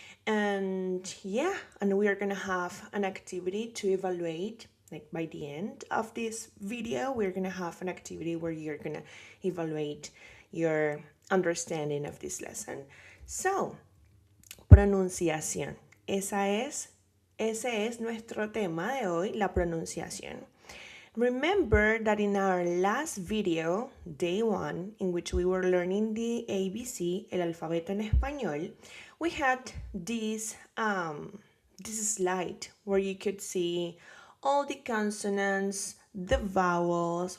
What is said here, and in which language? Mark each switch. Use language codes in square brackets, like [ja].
[en] And we are gonna have an activity to evaluate. Like by the end of this video, we're gonna have an activity where you're gonna evaluate your understanding of this lesson. So, pronunciación. [es] Ese es nuestro tema de hoy, la pronunciación. [en] Remember that in our last video, day 1, in which we were learning the ABC, [es] el alfabeto en español, [en] we had this slide where you could see all the consonants, the vowels.